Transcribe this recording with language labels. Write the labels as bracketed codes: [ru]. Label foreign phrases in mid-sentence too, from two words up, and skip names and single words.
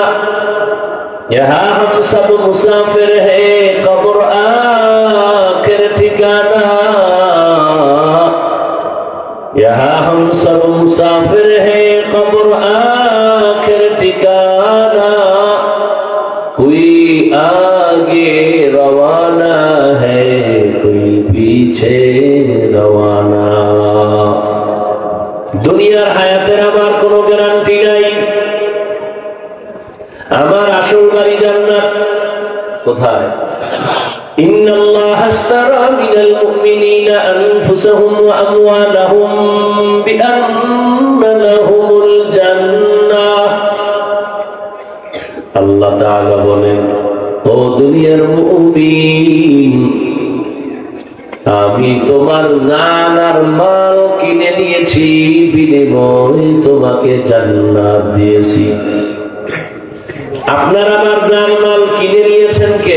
[ur] یہاں ہم سب مسافر ہیں، قبر آخری ٹھکانہ. یہاں ہم سب مسافر ہیں، قبر آخری ٹھکانہ. کوئی آگے روانہ ہے، کوئی پیچھے روانہ. [bn] দুনিয়ার হায়াতের আমার কোনো গ্যারান্টি নাই। আমার আসল বাড়ি জান্নাত। কোথায়? [ar] إن الله اشترى من المؤمنين أنفسهم وأموالهم بأن لهم الجنة. [bn] আল্লাহ তাআলা বলেন, ও দুনিয়ার মুমিন, আমি তোমার জান আর মাল কিনে নিয়েছি, বিনিময়ে তোমাকে জান্নাত দিয়েছি। আপনার আমার জান মাল কিনে নিয়েছেন কে?